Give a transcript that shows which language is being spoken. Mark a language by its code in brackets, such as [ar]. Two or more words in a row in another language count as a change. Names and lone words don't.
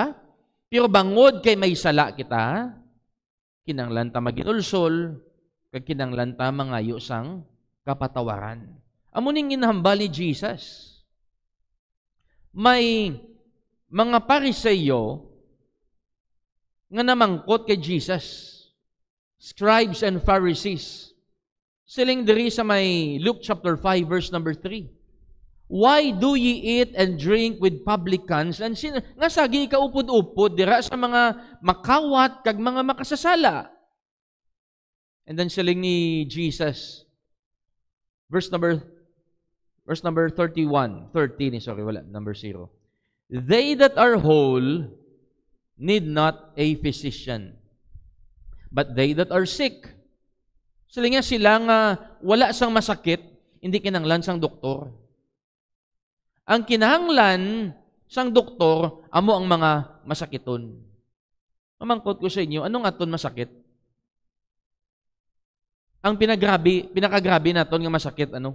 [hil] Pero bangod kay may sala kita, kinanglan ta maghinulsol, kag kinanglan ta mangayo sang kapatawaran. Amo ning ginahambal ni Jesus. May mga Pariseyo nga namangkot kay Jesus. [en] Scribes and Pharisees. [hil] Siling diri sa may Luke [en] chapter 5 verse number 3. Why do ye eat and drink with publicans? [hil] And nga sagi ka upod-upod dira sa mga makawat kag mga makasasala. [en] And then [hil] siling ni Jesus, [en] verse number 13, sorry, [hil] wala, number 0. [en] They that are whole need not a physician, but they that are sick. [hil] Siling nga sila nga wala sang masakit, hindi kinahanglan sang doktor. Ang kinahanglan sang doktor, amo ang mga masakiton. Mamangkot ko sa inyo, anong aton masakit? Ang pinakagrabe naton nga masakit, ano?